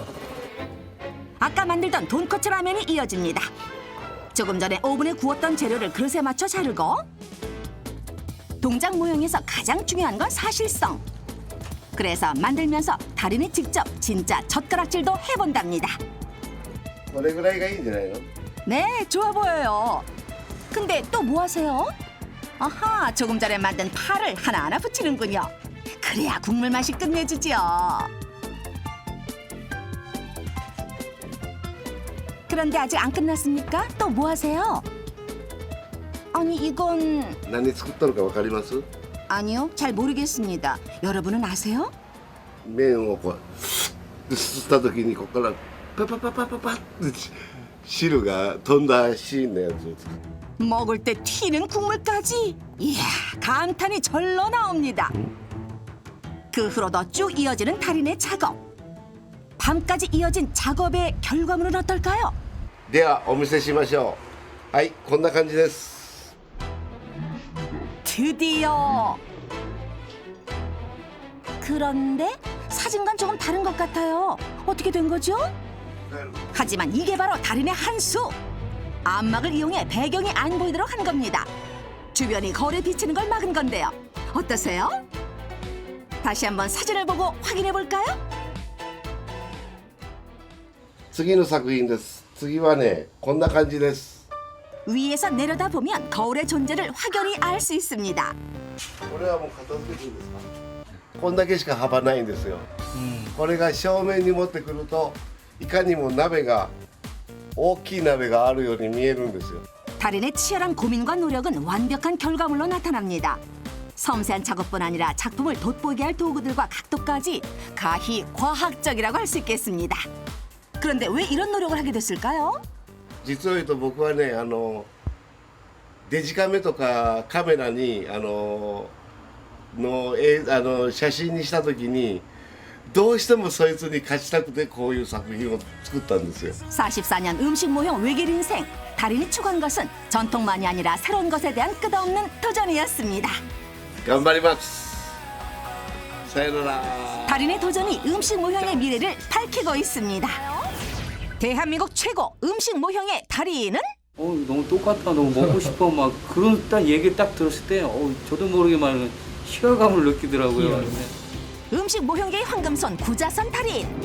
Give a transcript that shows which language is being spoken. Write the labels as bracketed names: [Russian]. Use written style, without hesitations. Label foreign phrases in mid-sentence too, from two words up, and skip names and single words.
[Korean] 아까 만들던 돈코츠 라면이 이어집니다. 조금 전에 오븐에 구웠던 재료를 그릇에 맞춰 자르고 동작 모형에서 가장 중요한 건 사실성. 그래서 만들면서 달인이 직접 진짜 젓가락질도 해본답니다. [Japanese] これぐらいがいいんじゃないの？ [Korean] 네, 좋아 보여요. 근데 또 뭐 하세요? 아하, 조금 전에 만든 파를 하나하나 붙이는군요. 그래야 국물 맛이 끝내주지요. 그런데 아직 안 끝났습니까? 또 뭐 하세요? 아니, 이건... [Japanese] 何作ったのかわかります？ [Korean] 아니요, 잘 모르겠습니다. 여러분은 아세요? [Japanese] 麺をこうすった時にここからパパパパパパって汁が飛んだシーンのやつを作る。 [Korean] 먹을 때 튀는 국물까지. 이야, 감탄이 절로 나옵니다. 그 후로도 쭉 이어지는 달인의 작업. 밤까지 이어진 작업의 결과물은 어떨까요? [Japanese] ではお見せしましょう。はい、こんな感じです。 [Korean] 드디어. 그런데 사진과는 조금 다른 것 같아요. 어떻게 된 거죠? 하지만 이게 바로 달인의 한 수. 안막을 이용해 배경이 안 보이도록 한 겁니다. 주변이 거울에 비치는 걸 막은 건데요. 어떠세요? 다시 한번 사진을 보고 확인해 볼까요? [Japanese] 次の作品です。次はね、こんな感じです。 [Korean] 위에서 내려다보면 거울의 존재를 확연히 알 수 있습니다. [Japanese] これはもう片付けていいですか？こんだけしか幅ないんですよ。これが正面に持ってくるといかにも鍋が大きい鍋があるように見えるんですよ。 [Korean] 달인의 치열한 고민과 노력은 완벽한 결과물로 나타납니다. 섬세한 작업뿐 아니라 작품을 돋보이게 할 도구들과 각도까지 가히 과학적이라고 할 수 있겠습니다. 그런데 왜 이런 노력을 하게 됐을까요? [Japanese] 実を言うと僕はね、デジカメとかカメラに写真にした時にどうしてもそいつに勝ちたくてこういう作品を作ったんですよ。 [Korean] 44년 음식 모형 외길 인생. 달인이 추구한 것은 전통만이 아니라 새로운 것에 대한 끝없는 도전이었습니다. [Japanese] 頑張ります。さよなら。 [Korean] 달인의 도전이 음식 모형의 미래를 밝히고 있습니다. 대한민국 최고 음식 모형의 달인은? 너무 똑같아, 너무 먹고 싶어, 막 그런 딱 얘기 딱 들었을 때, 저도 모르게 막 희화감을 느끼더라고요. 음식 모형계의 황금손 구자선 달인.